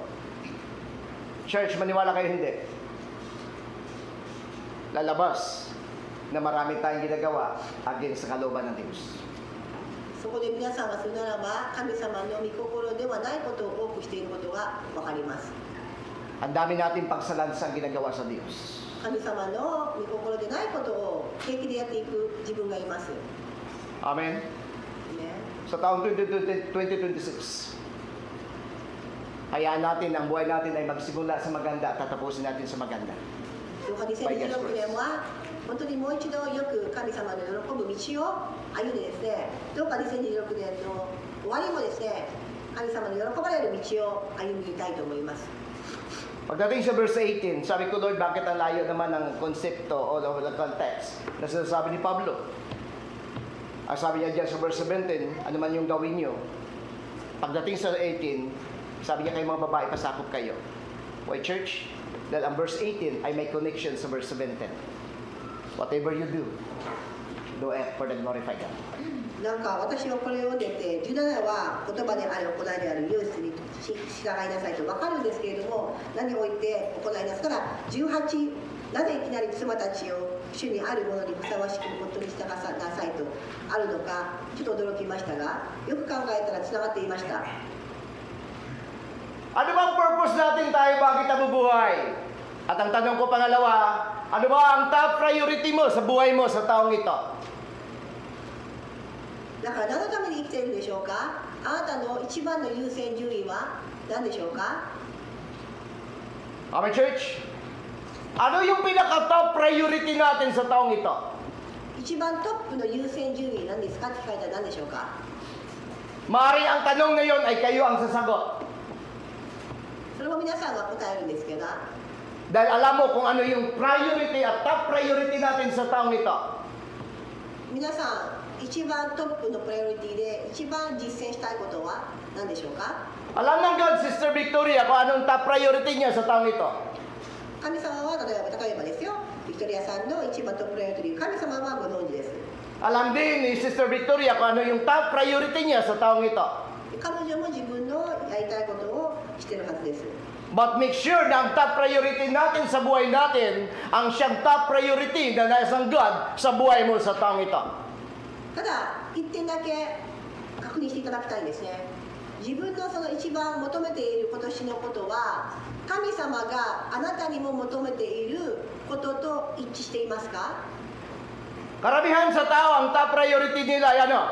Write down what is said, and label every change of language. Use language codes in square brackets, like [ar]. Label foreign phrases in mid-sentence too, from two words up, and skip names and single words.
[tl] Church, maniwala kayo hindi. Lalabas na marami tayong ginagawa against sa kalooban ng Diyos. [ja] そこで皆さんがするならば、神様の御心ではないことを多くしていることが分かります。 [tl] Ang dami nating pagsalansang ginagawa sa Diyos. [ja] 神様の御心でないことを平気でやっていく自分がいます。 [tl] Amen? [ja] ね、 [tl] Sa taong 2026, hayaan natin ang buhay natin ay magsimula sa maganda at tatapusin natin sa maganda. [ja] どうか2026年は本当にもう一度よく神様の喜ぶ道を歩んでですね、どうか2026年の終わりもですね、神様の喜ばれる道を歩みたいと思います。 [tl] Pagdating sa verse 18, sabi ko, Lord, bakit ang layo naman ng konsepto o ng context na sinasabi ni Pablo? Ang sabi niya dyan sa verse 17, ano man yung gawin nyo. Pagdating sa 18, sabi niya kayo mga babae, pasakop kayo. [en] Why, church? [tl] Dahil ang verse 18 ay may connection sa verse 17. [en] Whatever you do it for the glorify God. [ja] なんか私はこれを読んでて、17は言葉である行いであるユースに従いなさいと分かるんですけれども、何を言って行いなすから18、なぜいきなり妻たちを主にあるものにふさわしく夫に従いなさいとあるのか、ちょっと驚きましたが、よく考えたらつながっていました。 [tl] Ano bang purpose natin tayo bakit nabubuhay? At ang tanong ko pangalawa, ano ba ang [en] top priority [tl] mo sa buhay mo sa taong ito? [ja] だから何のために生きているんでしょうか。あなたの一番の優先順位は何でしょうか。 [en] Amen, church? [tl] Ano yung pinaka- [en] top priority [tl] natin sa taong ito? [ja] 一番トップの優先順位何ですかって聞かれたら何でしょうか。 [tl] Maaari ang tanong na yon ay kayo ang sasagot. [ja] それも皆さんが答えるんですけど、 [tl] Dahil alam mo kung ano yung priority at [en] top priority [tl] natin sa taong ito. [ja] 皆さん一番トップのプライオリティで一番実践したいことは何でしょうか？ [tl] Alam ng God, Sister Victoria, kung anong [en] top priority [tl] niya sa taong ito. [ja] 神様は例えばですよ、ビクトリアさんの一番トッププライオリティ、神様はご存知です。 [tl] Alam din ni Sister Victoria kung ano yung [en] top priority [tl] niya sa taong ito. [ja] 彼女も自分のやりたいことをしてるはずです。 [en] But make sure [tl] na ang [en] top priority [tl] natin sa buhay natin, ang siyang [en] top priority [tl] na nasa ng God sa buhay mo sa taong ito. [ja] ただ一点だけ確認していただきたいんですね。自分のその一番求めている今年のことは、神様があなたにも求めていることと一致していますか？ [tl] Karamihan sa tao, ang [en] top priority [tl] nila ay ano?